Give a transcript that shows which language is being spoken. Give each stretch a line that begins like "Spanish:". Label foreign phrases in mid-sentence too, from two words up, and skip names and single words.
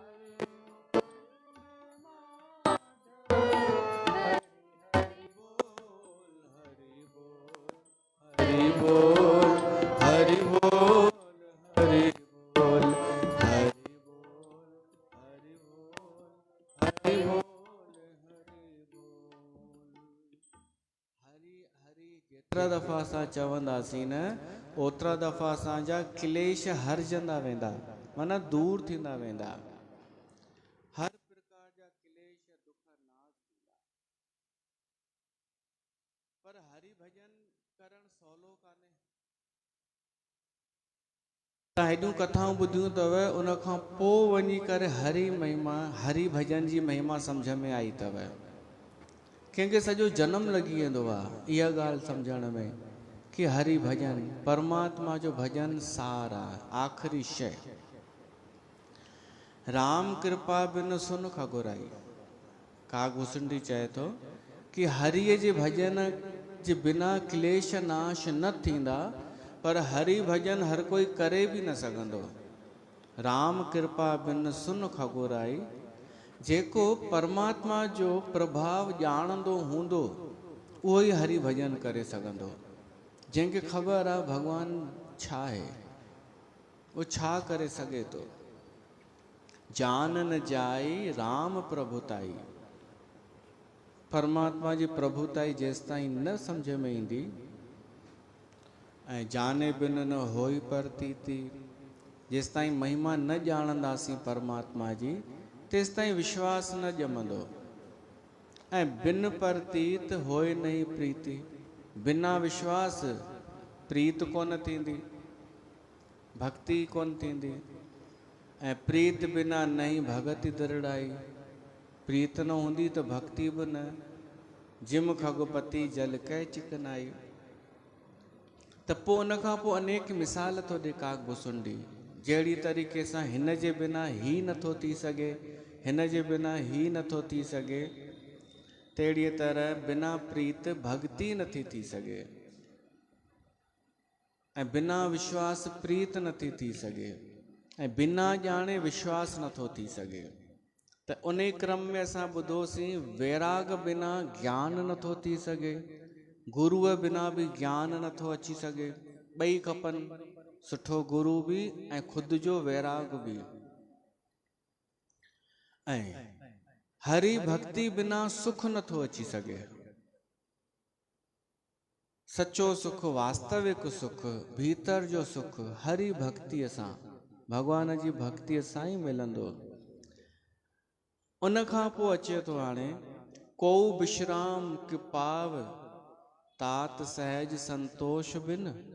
Sindhi: हरि बोल हरि बोल हरि बोल हरि बोल हरि बोल हरि बोल हरि हरि जेतिरा दफ़ा असां चवंदासीं न ओतिरा दफ़ा असांजा क्लेश हरजंदा वेंदा, माना दूर थींदा वेंदा। हर प्रकार जा क्लेश दुख नाश थींदा। पर हरि भजन करण सवलो कान्हे। तव्हां हेॾियूं कथाऊं ॿुधियूं अथव, उन खां पोइ वञी करे हरि महिमा हरि भजन जी महिमा सम्झ में आई अथव। कंहिंखे सॼो जनम लॻी वेंदो आहे इहा ॻाल्हि सम्झण में कि हरि भजन परमात्मा जो भजन सार आहे, आख़िरी शइ।
Awadhi: राम कृपा बिन सुन खगुराई।
Sindhi: काग भुसुंडी चए थो कि हरिअ जे भजन जे बिना क्लेश नाश न थींदा, पर हरि भजन हर कोई करे बि न सघंदो।
Awadhi: राम कृपा बिन सुन खगुराई।
Sindhi: जेको परमात्मा जो प्रभाव ॼाणंदो हूंदो उहो ई हरि भजन करे सघंदो। जंहिंखे ख़बर आहे भॻवानु छा आहे, उहो छा करे सघे थो।
Awadhi: जान न जाई राम प्रभुताई।
Sindhi: परमात्मा जी प्रभुताई जेसि ताईं न सम्झ में ईंदी ऐं
Awadhi: जाने बिन न होई परतीती,
Sindhi: जेसि ताईं महिमा न ॼाणंदासीं परमात्मा जी तेसि ताईं विश्वास न ॼमंदो।
Awadhi: ऐं बिन परतीत होए नहीं प्रीति।
Sindhi: बिना विश्वास प्रीत कोन थींदी, भक्ति कोन थींदी।
Awadhi: ऐं प्रीत बिना नहीं भगति दृढ़ाई।
Sindhi: प्रीत न हूंदी त भक्ति बि न।
Awadhi: जिम खगपति जल कै चिकनाई।
Sindhi: त पोइ उन खां पोइ अनेक मिसाल थो ॾे काग भुसुंडी। जहिड़ी तरीक़े सां हिन जे बिना ही नथो थी सघे, हिन जे बिना ही नथो थी सघे, तहिड़ीअ तरह बिना प्रीत भक्ति नथी थी सघे ऐं बिना विश्वास प्रीत नथी थी सघे ऐं बिना ॼाणे विश्वास नथो थी सघे। त उन क्रम में असां ॿुधोसीं वैराग बिना ज्ञान नथो थी सघे, गुरूअ बिना बि ज्ञान नथो अची सघे। ॿई खपनि, सुठो गुरू बि ऐं ख़ुदि जो वैराग बि। ऐं हरि भक्ति बिना सुख नथो अची सघे। सचो सुख, वास्तविक सुख, भीतर जो सुख हरि भक्तिअ सां, भॻवान जी भक्तिअ सां ई मिलंदो। उन खां पोइ अचे थो हाणे
Awadhi: को विश्राम कि पाव तात सहज संतोष बिन।